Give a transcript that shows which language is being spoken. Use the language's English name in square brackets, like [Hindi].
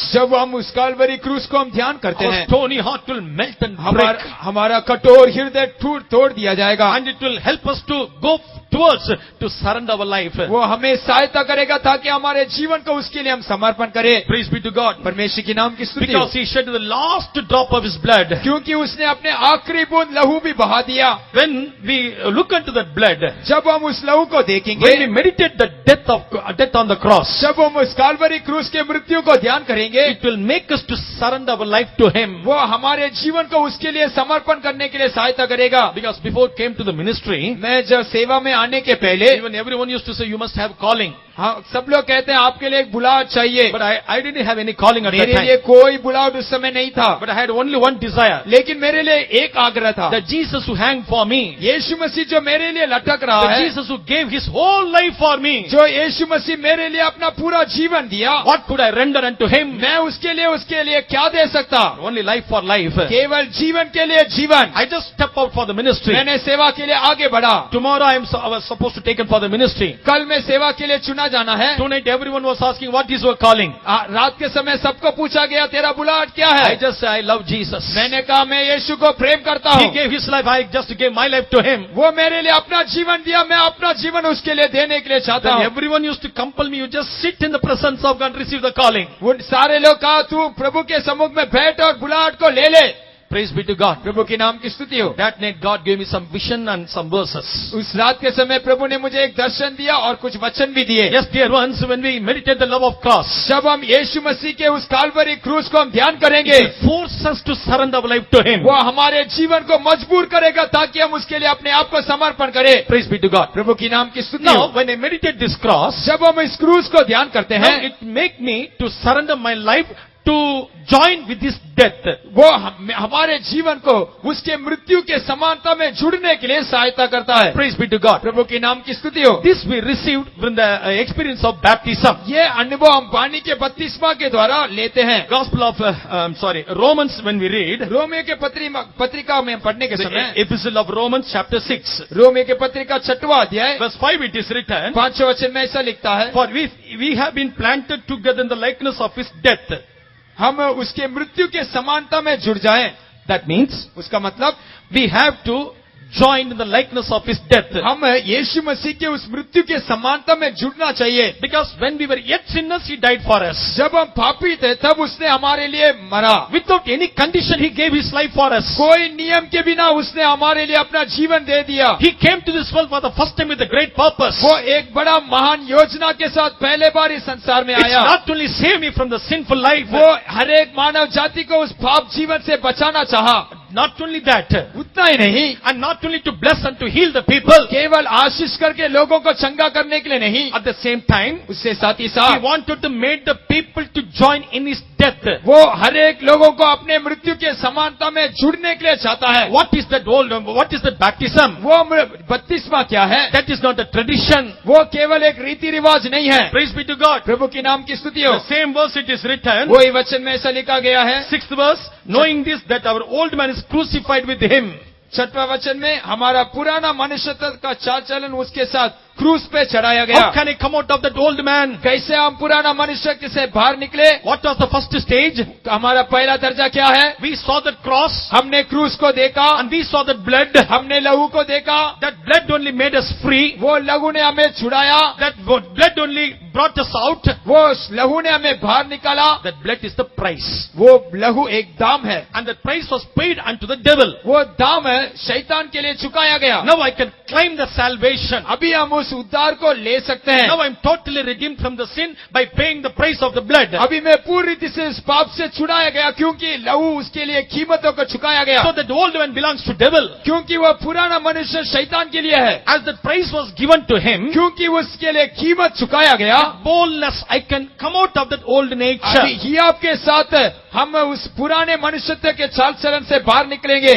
[Hindi] जब हम उस काल्वरी क्रूस को हम ध्यान करते [English] our [Hindi] हैं, [English] stony heart will melt and break, [Hindi] हमारा कठोर हृदय तोड़ दिया जाएगा। [English] and it will help us to go towards to surrender our life. [Hindi] वो हमें सहायता करेगा ताकि हमारे जीवन को उसके लिए हम समर्पण करें। [English] Praise be to God. [Hindi] परमेश्वर के नाम की स्तुति हो। [English] Because he shed the last drop of his blood. [Hindi] क्योंकि उसने अपने आखिरी बूंद लहू भी बहा दिया। [English] When we look into that blood, [Hindi] जब हम उस लहू को देखेंगे, [English] when we meditate the death on the cross, [Hindi] जब हम उस काल्वरी क्रूस के मृत्यु को ध्यान करेंगे, [English] it will make us to surrender our life to him. [Hindi] वो हमारे जीवन को उसके लिए समर्पण करने के लिए सहायता करेगा। [English] Because before it came to the ministry, [Hindi] मैं जब सेवा में आने के पहले, [English] even everyone used to say you must have calling. [Hindi] हाँ, सब लोग कहते हैं आपके लिए एक बुलाव चाहिए। [English] But I didn't have any calling at that [Hindi] मेरे लिए [English] time. [Hindi] कोई बुलाव उस समय नहीं था, [English] But I had only one desire. [Hindi] लेकिन मेरे लिए एक आग्रह था। [English] That Jesus who hang for me, [Hindi] यीशु मसीह जो मेरे लिए लटक रहा [English] that [Hindi] है, [English] Jesus who gave his whole life for me, [Hindi] जो यीशु मसीह मेरे लिए अपना पूरा जीवन दिया, [English] what could I render unto him? [Hindi] मैं उसके लिए क्या दे सकता? [English] Only life for life. [Hindi] केवल जीवन के लिए जीवन। [English] I just step out for the ministry. [Hindi] मैंने सेवा के लिए आगे बढ़ा। [English] Tomorrow I am was supposed to take it for the ministry. [Hindi] कल में सेवा के लिए चुना जाना है। [English] Tonight everyone was asking, what is your calling? [Hindi] रात के समय सबको पूछा गया तेरा बुलाहट क्या है? [English] I just say, I love Jesus. [Hindi] मैंने कहा मैं यीशु को प्रेम करता [English] He [Hindi] हूँ। [English] gave his life, I just gave my life to him. [Hindi] वो मेरे लिए अपना जीवन दिया, मैं अपना जीवन उसके लिए देने के लिए चाहता [English] Then [Hindi] हूँ। [English] everyone used to compel me, you just sit in the presence of God and receive the calling. [Hindi] वो सारे लोग कहा तू प्रभु के सम्मुख में बैठ और बुलाहट को ले ले। [English] Praise be to God. [Hindi] प्रभु के नाम की स्तुति हो। [English] That night God gave me some vision and some verses. [Hindi] उस रात के समय प्रभु ने मुझे एक दर्शन दिया और कुछ वचन भी दिए। [English] Yes, dear ones, when we meditate the love of cross, [Hindi] जब हम यीशु मसीह के उस काल्वरी क्रूस को हम ध्यान करेंगे, [English] it will force us to surrender our life to Him. [Hindi] वो हमारे जीवन को मजबूर करेगा ताकि हम उसके लिए अपने आप को समर्पण करें। [English] Praise be to God. [Hindi] प्रभु की नाम की स्तुति [English] Now, [Hindi] हो। [English] when I meditate this cross, [Hindi] जब हम इस क्रूस को ध्यान करते [English] now [Hindi] हैं, [English] it make me to surrender my life to join with this death. [Hindi] वो हमारे जीवन को उसके मृत्यु के समानता में जुड़ने के लिए सहायता करता है। [English] Praise be to God. [Hindi] प्रभु की नाम की स्तुति हो। [English] This we received from the experience of baptism. [Hindi] ये अनुभव हम पानी के बपतिस्मा के द्वारा लेते हैं। [English] Gospel of, Romans when we read, [Hindi] Romeo के पत्रिका में पढ़ने के समय, [English] the epistle of Romans chapter 6, [Hindi] Romeo के पत्रिका 6वां अध्याय [English] verse 5 it is written, [Hindi] 5वें वचन में ऐसा लिखता है, [English] for we have been planted together in the likeness of His death. [Hindi] हम उसके मृत्यु के समानता में जुड़ जाएं। [English] That means, [Hindi] उसका मतलब [English] we have to join in the likeness of His death. [Hindi] हम यीशु मसीह के उस मृत्यु के समानता में जुड़ना चाहिए। [English] Because when we were yet sinners, He died for us. [Hindi] जब हम पापी थे तब उसने हमारे लिए मरा। [English] Without any condition, He gave His life for us. [Hindi] कोई नियम के बिना उसने हमारे लिए अपना जीवन दे दिया। [English] He came to this world for the first time with a great purpose. [Hindi] वो एक बड़ा महान योजना के साथ पहले बार इस संसार में [English] It's [Hindi] आया। [English] not only save me from the sinful life, [Hindi] वो हर एक मानव जाति को उस पाप जीवन से बचाना चाहा। [English] not only that, [Hindi] उतना ही नहीं, [English] and not only to bless and to heal the people, [Hindi] केवल आशीष करके लोगों को चंगा करने के लिए नहीं, [English] at the same time, [Hindi] उससे साथ ही [English] He [Hindi] साथ [English] wanted to make the people to join in His death. [Hindi] वो हर एक लोगों को अपने मृत्यु के समानता में जुड़ने के लिए चाहता है। [English] What is that baptism? [Hindi] वो बपतिस्मा क्या है? [English] That is not a tradition. [Hindi] वो केवल एक रीति रिवाज नहीं है। [English] Praise be to God. [Hindi] प्रभु की नाम की स्तुति हो। [English] The same verse it is written, [Hindi] वही वचन में ऐसा लिखा गया है, [English] 6th verse, knowing this that our old man is crucified with Him. [Hindi] 6वां वचन में हमारा पुराना मनुष्यत्व का चाल चलन उसके साथ क्रूस पे चढ़ाया गया। [English] How can I come out of that old man? [Hindi] कैसे हम पुराना मनुष्य से बाहर निकले? [English] What was the first stage? [Hindi] हमारा पहला दर्जा क्या है? [English] We saw that cross [Hindi] हमने क्रूस को देखा, [English] and we saw that blood. [Hindi] हमने लहू को देखा। [English] That blood only made us free. [Hindi] वो लहू ने हमें छुड़ाया, [English] That blood only brought us out. [Hindi] वो लहू ने हमें बाहर निकाला। [English] That blood is the price. [Hindi] वो लहू एक दाम है, [English] And that price was paid unto the devil. [Hindi] वो दाम है शैतान के लिए चुकाया गया। [English] Now I can claim the salvation. [Hindi] अभी हम उस उद्धार को ले सकते हैं। [English] Now I am totally redeemed from the sin by paying the price of the blood. [Hindi] अभी मैं पूरी रीति से इस पाप से छुड़ाया गया क्योंकि लहू उसके लिए कीमतों को चुकाया गया। [English] So that old man belongs to devil. [Hindi] क्योंकि वह पुराना मनुष्य शैतान के लिए है। [English] As the price was given to him, [Hindi] क्योंकि उसके लिए कीमत चुकाया गया। [English] boldness, I can come out of that old nature. [Hindi] अभी हियाव के साथ हम उस पुराने मनुष्यत्व के चाल चलन से बाहर निकलेंगे।